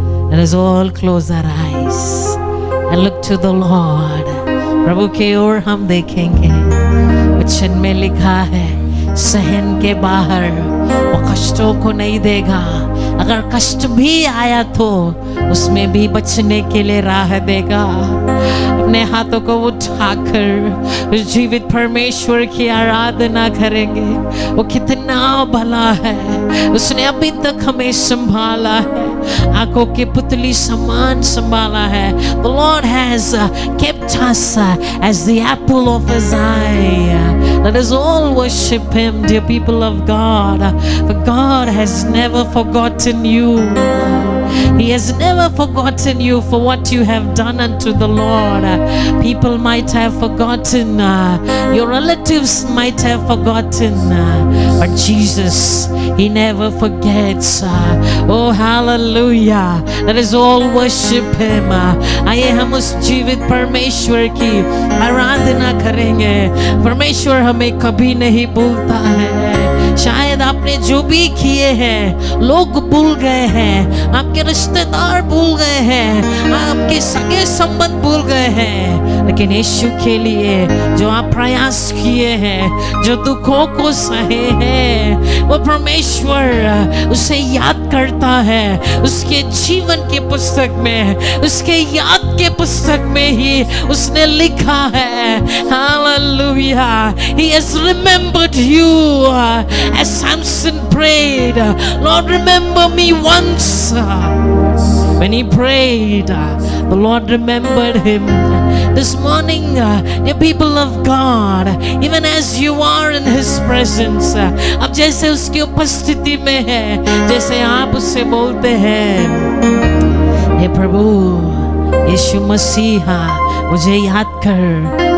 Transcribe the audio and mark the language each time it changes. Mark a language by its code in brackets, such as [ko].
[en] Let us all close our eyes and look to the Lord. [hi] प्रभु की ओर हम देखेंगे। वचन में लिखा है, सहन के बाहर वो कष्टों को नहीं देगा। अगर कष्ट भी आया तो उसमें भी बचने के लिए राह देगा। अपने हाथों को उठाकर उस जीवित परमेश्वर की आराधना करेंगे। वो कितना भला है, उसने अभी तक हमें संभाला है, आंखों की पुतली समान संभाला है। [en] The Lord has kept us as the apple of His eye. Let us all worship Him, dear people of God, for God has never forgotten you. He has never forgotten you for what you have done unto the Lord. People might have forgotten, your relatives might have forgotten, but Jesus, He never forgets. Oh, hallelujah. Let us all worship Him. [hi] आइए हम उस जीवित परमेश्वर की आराधना करेंगे। परमेश्वर हमें कभी नहीं भूलता है। शायद आपने जो भी किए हैं, लोग भूल गए हैं, आपके रिश्तेदार भूल गए हैं, आपके सगे संबंध भूल गए हैं, लेकिन यीशु के लिए जो आप प्रयास किए हैं, जो दुखों को सहे हैं, वो परमेश्वर उसे याद करता है। उसके जीवन की पुस्तक में, उसके याद के पुस्तक में ही उसने लिखा है, Hallelujah, [en] He has remembered you. As Samson prayed, Lord, remember me once. When he prayed, the Lord remembered him. This morning, dear people of God, even as you are in His presence, [hi] अब जैसे उसकी उपस्थिति में है, जैसे आप उससे बोलते हैं, हे प्रभु यीशु मसीहा, मुझे याद कर।